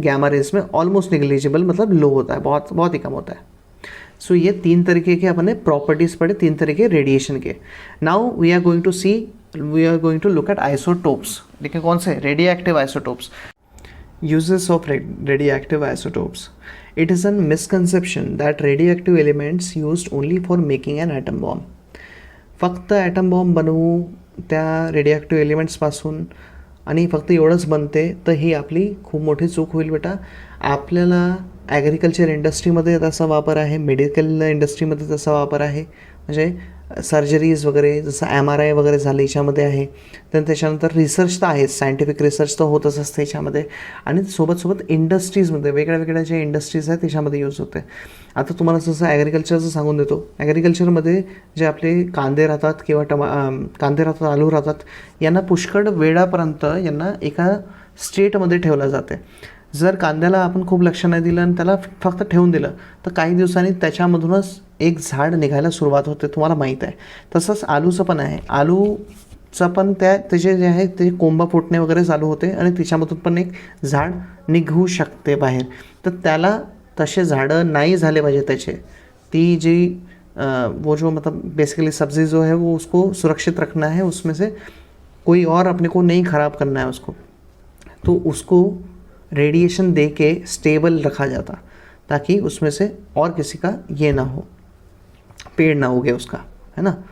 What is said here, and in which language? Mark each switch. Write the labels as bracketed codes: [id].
[hi] Gamma raise में almost negligible, मतलब लो होता है, बहुत बहुत ही कम होता है। सो ये 3 तरीके के अपने प्रॉपर्टीज़ पढ़े, 3 तरीके रेडिएशन के। [en] Now we are going to look at isotopes. [hi] देखिए कौन से, radio active isotopes. [en] Uses of radioactive isotopes. It is a misconception that radioactive elements used only for making an atom bomb. [mr] फक्त item bomb बनवू त्या रेडिओॲक्टिव्ह एलिमेंट्सपासून आणि फक्त एवढंच बनते, तर ही आपली खूप मोठी चूक होईल बेटा. आपल्याला ॲग्रिकल्चर इंडस्ट्रीमध्ये त्याचा वापर आहे, मेडिकल इंडस्ट्रीमध्ये त्याचा वापर आहे, म्हणजे सर्जरीज वगैरे जसं MRI वगैरे झालं याच्यामध्ये आहे. त्याच्यानंतर रिसर्च तर आहेच, सायंटिफिक रिसर्च तर होतच असते याच्यामध्ये, आणि सोबत इंडस्ट्रीजमध्ये वेगळ्या वेगळ्या ज्या इंडस्ट्रीज आहेत त्याच्यामध्ये यूज होते. आता तुम्हाला जसं ॲग्रिकल्चरचं सांगून देतो, ॲग्रिकल्चरमध्ये जे आपले कांदे राहतात किंवा कांदे राहतात, आलू राहतात, यांना पुष्कळ वेळापर्यंत यांना एका स्टेटमध्ये ठेवलं जाते. जर कांद्याला आपण खूप लक्ष नाही दिलं आणि त्याला फक्त ठेवून दिलं तर काही दिवसांनी त्याच्यामधूनच एक झाड निघायला सुरुवात होते, तुम्हाला माहीत आहे. तसंच आलूचं पण आहे. आलूचं पण त्याचे जे आहे ते कोंबा फुटणे वगैरे चालू होते आणि त्याच्यामधून पण एक झाड निघू शकते बाहेर. तर त्याला तसे झाडं नाही झाले पाहिजे त्याचे. [hi] ती जी वो जो मतलब बेसिकली सब्जी जो है वो उसको सुरक्षित रखना है, उसमें से कोई और अपने को नहीं ख़राब करना है उसको, तो उसको रेडिएशन दे के स्टेबल रखा जाता ताकि उसमें से और किसी का ये ना हो, पेड़ ना उगे उसका, है ना.